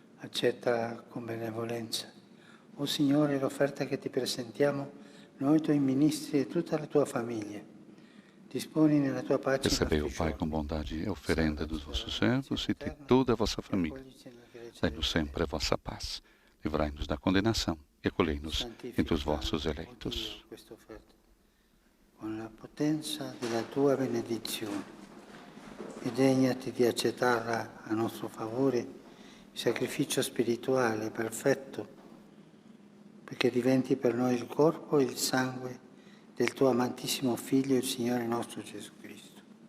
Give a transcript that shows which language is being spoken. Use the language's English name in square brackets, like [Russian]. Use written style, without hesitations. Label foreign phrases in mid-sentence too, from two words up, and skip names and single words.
[Italian] accetta con benevolenza. O Signore, l'offerta che ti presentiamo, noi tuoi ministri e tutta la tua famiglia. Disponi nella tua pace. [Portuguese] Recebei, ó Pai, com bondade a oferenda dos vossos servos e de toda a vossa família. Dai-nos sempre a vossa paz. Livrai-nos da condenação e acolhei-nos entre os vossos eleitos. [Italian] Con la potenza della tua benedizione e degnati di accettarla a nostro favore, il sacrificio spirituale perfetto, perché diventi per noi il corpo e il sangue del tuo amatissimo Figlio, il Signore nostro Gesù Cristo.